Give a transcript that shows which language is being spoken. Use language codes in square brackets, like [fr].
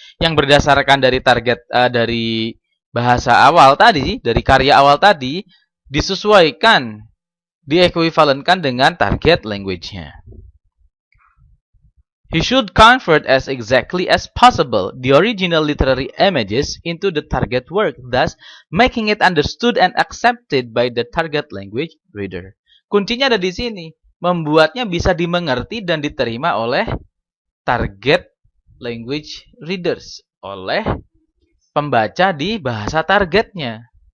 [id] Yang berdasarkan dari target dari bahasa awal tadi, dari karya awal tadi, disesuaikan, diekuivalenkan dengan target language-nya. [en] He should convert as exactly as possible the original literary images into the target work, thus making it understood and accepted by the target language reader. [id] Kuncinya ada di sini. Membuatnya bisa dimengerti dan diterima oleh [en] target language readers, [id] oleh pembaca di bahasa targetnya.